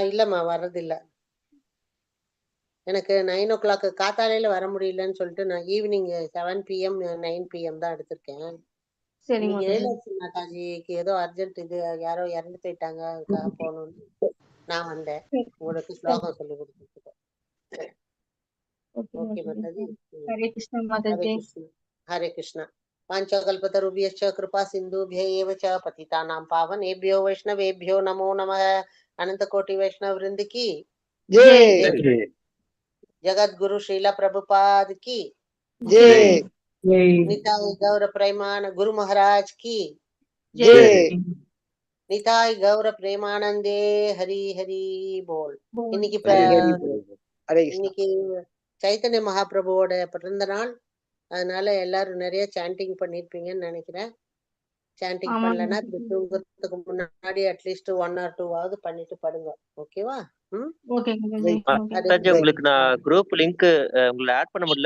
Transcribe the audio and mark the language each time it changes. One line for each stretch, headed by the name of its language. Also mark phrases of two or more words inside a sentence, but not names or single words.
Tamil: இல்லம்மா, வர்றதில்ல. எனக்கு 9 o'clock காத்தாலையில வர முடியலன்னு சொல்லிட்டு நான் ஈவினிங் 7 PM 9 PM தான் எடுத்திருக்கேன். எழிலரசி மாதாஜிக்கு ஏதோ அர்ஜென்ட், இது யாரோ இறந்து போயிட்டாங்க, போகணும்னு நான் வந்தேன். உங்களுக்கு ஸ்லோகம் சொல்லி கொடுத்துருக்கேன். ஓகே மாதாஜி. ஹரே கிருஷ்ணா மாதாஜி. ஹரே கிருஷ்ணா.
Sanskrit: पांचकल्पतरुभ्यश्च कृपा सिन्धुभ्य एव च पतितानां पावनेभ्यो वैष्णवेभ्यो नमो नमः.
Hindi: अनंत कोटि वैष्णव वृंद की जय। जगद्गुरु श्रील प्रभुपाद की, जय निताई गौर प्रेमान गुरु महाराज की, जय
Bangla: নিতাই গৌর প্রেমানন্দে হরি হরি বোল. இன்னைக்கு
Sanskrit: हरे कृष्ण
Tamil: இன்னைக்கு சைத்தன்ய மகாபிரபுவோட பிறந்த நாள். அதனால எல்லாரும் நிறைய சாண்டிங் பண்ணிருப்பீங்கன்னு நினைக்கிறேன். சாண்டிங் ஆமாங்க பண்ணலன்னா மாதாஜி. தூங்கறதுக்கு முன்னாடி அட்லீஸ்ட் 1 or 2 பண்ணிட்டு படுங்க. ஓகேவா? ஓகேங்க மாதாஜி.
Hindi: जय
Tamil: ஓகே. மாதாஜி உங்களுக்கு நான் குரூப் லிங்க் உங்களை ஆட் பண்ண முடியல.